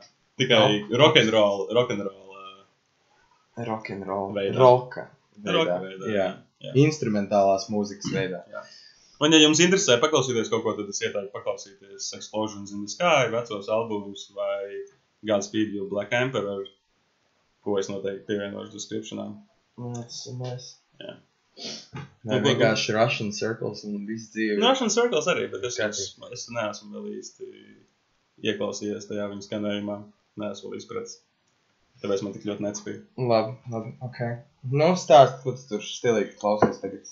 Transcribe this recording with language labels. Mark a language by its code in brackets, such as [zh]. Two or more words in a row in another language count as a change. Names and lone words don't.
[lv] Tikai rock'n'roll veidā. Roka veidā. Jā. Instrumentālās mūzikas veidā. Jā. Un, ja jums interesē paklausīties kaut ko, tad es ieteiktu paklausīties Explosions in the Sky, vecos albumus vai Godspeed You Black Emperor, ko es noteikti pievienošu descriptionā. [en] That's nice. [lv] Jā. Nē, vienkārši Russian Circles un viss dzīve. Russian Circles arī, bet es neesmu vēl īsti ieklausījies tajā viņa skanējumā. Neesmu vēl izpratis. Tāpēc man tik ļoti necipīja. Labi, ok. Stāst, ko tu tur stilīgi klausies tagad?